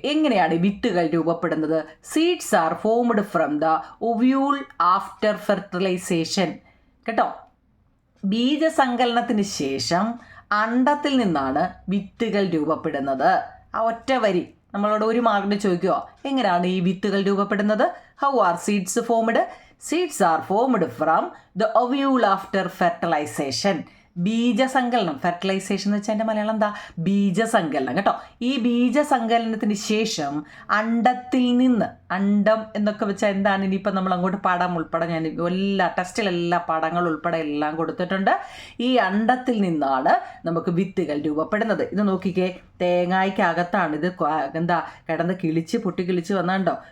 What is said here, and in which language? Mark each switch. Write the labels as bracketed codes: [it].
[ml] എങ്ങനെയാണ് വിത്തുകൾ രൂപപ്പെടുന്നത്? [en] Seeds are formed from the ovule after fertilization. [ml] കേട്ടോ, ബീജസങ്കലനത്തിന് ശേഷം അണ്ഡത്തിൽ നിന്നാണ് വിത്തുകൾ രൂപപ്പെടുന്നത്. ആ ഒറ്റ വരി നമ്മളോട് ഒരു മാർക്കിന് ചോദിക്കുക, എങ്ങനെയാണ് ഈ വിത്തുകൾ രൂപപ്പെടുന്നത്? [en] How are seeds formed? Seeds are formed from the ovule after fertilization. [ml] ബീജസങ്കലനം. Fertilisation എന്ന് വെച്ചാൽ എൻ്റെ മലയാളം എന്താ? ബീജസങ്കലനം കേട്ടോ. ഈ ബീജസങ്കലനത്തിന് ശേഷം അണ്ഡത്തിൽ നിന്ന്, അണ്ഡം എന്നൊക്കെ വെച്ചാൽ എന്താണ്? ഇനിയിപ്പോൾ നമ്മൾ അങ്ങോട്ട് പടം ഉൾപ്പെടെ ഞാൻ ടെസ്റ്റിലെല്ലാ പടങ്ങൾ ഉൾപ്പെടെ എല്ലാം കൊടുത്തിട്ടുണ്ട്. ഈ അണ്ഡത്തിൽ നിന്നാണ് നമുക്ക് വിത്തുകൾ രൂപപ്പെടുന്നത്. ഇത് നോക്കിക്കേ, തേങ്ങയ്ക്കകത്താണ് ഇത് എന്താ കിടന്ന് പൊട്ടിക്കിളിച്ച് വന്നാണ്ടോ.